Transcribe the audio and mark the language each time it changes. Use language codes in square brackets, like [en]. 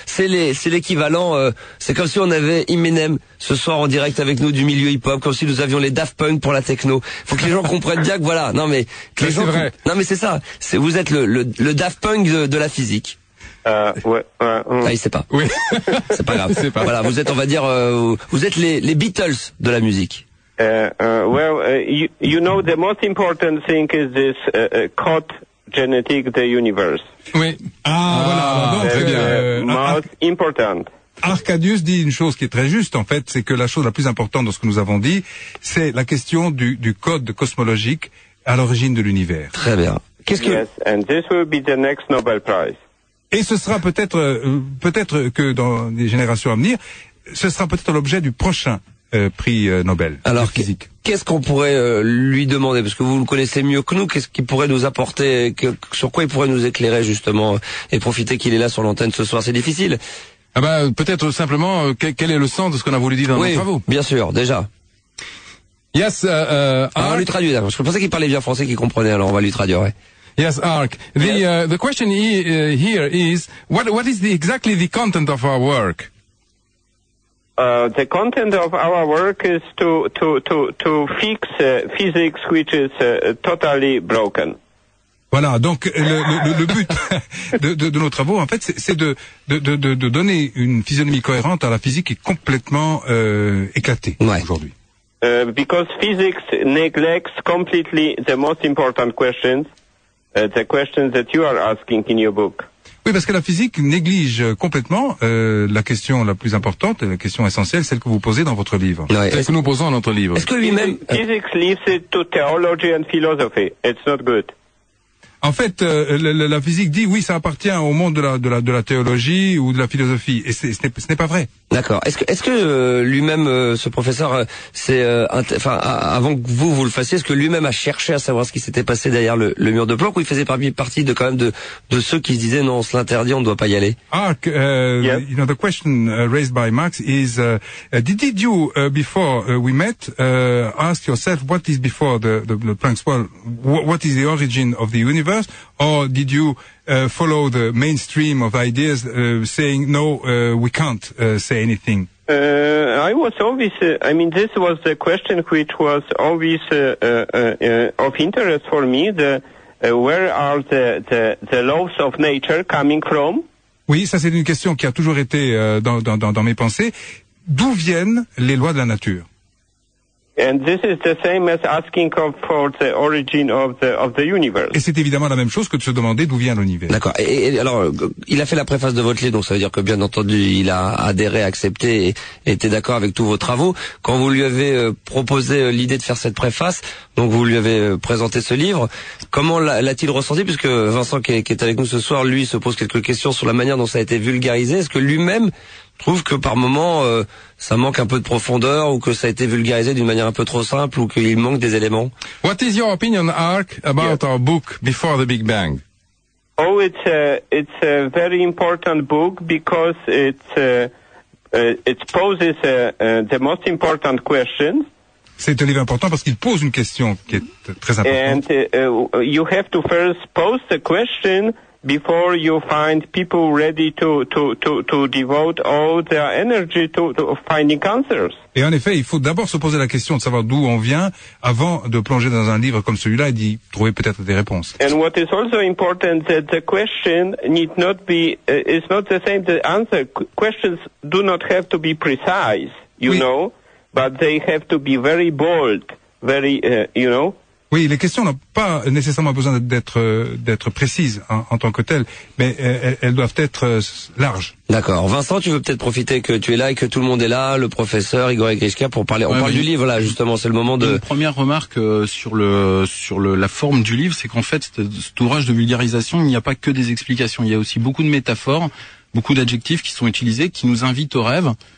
[fr] C'est l'équivalent. C'est comme si on avait Eminem ce soir en direct avec nous du milieu hip-hop, comme si nous avions les Daft Punk pour la techno. Faut que les gens comprennent bien que voilà. Non mais que les c'est gens. Vrai. Non mais c'est ça. C'est, vous êtes le Daft Punk de la physique. Ouais. Ah, il sait pas. Oui. C'est pas grave. C'est pas. Voilà, vous êtes, on va dire, vous êtes les Beatles de la musique. [en] You know, the most important thing is this code genetic the universe. [fr] Oui. Ah, voilà. Donc, très bien. [en] Most important. [fr] Arcadius dit une chose qui est très juste, en fait, c'est que la chose la plus importante dans ce que nous avons dit, c'est la question du code cosmologique à l'origine de l'univers. Très bien. Qu'est-ce que... [en] Yes, and this will be the next Nobel Prize. [fr] Et ce sera peut-être que dans les générations à venir, ce sera peut-être l'objet du prochain prix Nobel. Alors, de physique. Qu'est-ce qu'on pourrait lui demander? Parce que vous le connaissez mieux que nous, qu'est-ce qu'il pourrait nous apporter, sur quoi il pourrait nous éclairer justement, et profiter qu'il est là sur l'antenne ce soir, c'est difficile. Ah ben, peut-être simplement, quel est le sens de ce qu'on a voulu dire dans oui, nos travaux? Oui, bien sûr, déjà. [en] Yes, [fr] on va lui traduire, parce que je pensais qu'il parlait bien français, qu'il comprenait, alors on va lui traduire, ouais. [en] Yes, Ark. The question here is, what is exactly the content of our work? The content of our work is to fix physics which is totally broken. [fr] Voilà, donc le but de nos travaux, en fait, c'est de donner une physionomie cohérente à la physique qui est complètement éclatée ouais. aujourd'hui. [en] Because physics neglects completely the most important questions, the questions that you are asking in your book. [fr] Oui, parce que la physique néglige complètement la question la plus importante, la question essentielle, celle que vous posez dans votre livre. Ouais. Celle que nous posons dans notre livre. Est-ce que lui-même... [en] Physics leaves it to theology and philosophy. It's not good. [fr] En fait, la physique dit, oui, ça appartient au monde de la théologie ou de la philosophie. Et ce n'est pas vrai. D'accord. Est-ce que lui-même, ce professeur, avant que vous le fassiez, est-ce que lui-même a cherché à savoir ce qui s'était passé derrière le mur de Planck, ou il faisait partie de quand même de ceux qui se disaient, non, on se l'interdit, on ne doit pas y aller? [en] Ark, you know, the question raised by Max is, did you, before we met, ask yourself, what is before the Planck's world? What is the origin of the universe? Or did you follow the mainstream of ideas saying, no, we can't say anything? I was always, this was the question which was always of interest for me, where are the laws of nature coming from? [fr] Oui, ça c'est une question qui a toujours été dans mes pensées. D'où viennent les lois de la nature? [en] And this is the same as asking for the origin of the universe. [fr] Et c'est évidemment la même chose que de se demander d'où vient l'univers. D'accord. Et alors, il a fait la préface de votre livre, donc ça veut dire que bien entendu, il a adhéré, accepté et était d'accord avec tous vos travaux. Quand vous lui avez proposé l'idée de faire cette préface, donc vous lui avez présenté ce livre, comment l'a-t-il ressenti? Puisque Vincent qui est avec nous ce soir, lui, se pose quelques questions sur la manière dont ça a été vulgarisé. Est-ce que lui-même trouve que par moment ça manque un peu de profondeur, ou que ça a été vulgarisé d'une manière un peu trop simple, ou qu'il manque des éléments? [en] What is your opinion, Ark, about our book Before the Big Bang? Oh, it's a very important book because it poses the most important questions. [fr] C'est un livre important parce qu'il pose une question qui est très importante. [en] And you have to first pose the question before you find people ready to devote all their energy to finding answers. [fr] Et en effet, il faut d'abord se poser la question de savoir d'où on vient avant de plonger dans un livre comme celui-là et d'y trouver peut-être des réponses. [en] And what is also important, that the question need not be, is not the same the answer. Questions do not have to be precise, you know, but they have to be very bold, very, [fr] Oui, les questions n'ont pas nécessairement besoin d'être précises en tant que telles, mais elles doivent être larges. D'accord. Vincent, tu veux peut-être profiter que tu es là et que tout le monde est là, le professeur Igor Grishka, pour parler. On parle du livre là, justement, c'est le moment de. Une première remarque sur la forme du livre, c'est qu'en fait, cet ouvrage de vulgarisation, il n'y a pas que des explications, il y a aussi beaucoup de métaphores, beaucoup d'adjectifs qui sont utilisés, qui nous invitent au rêve.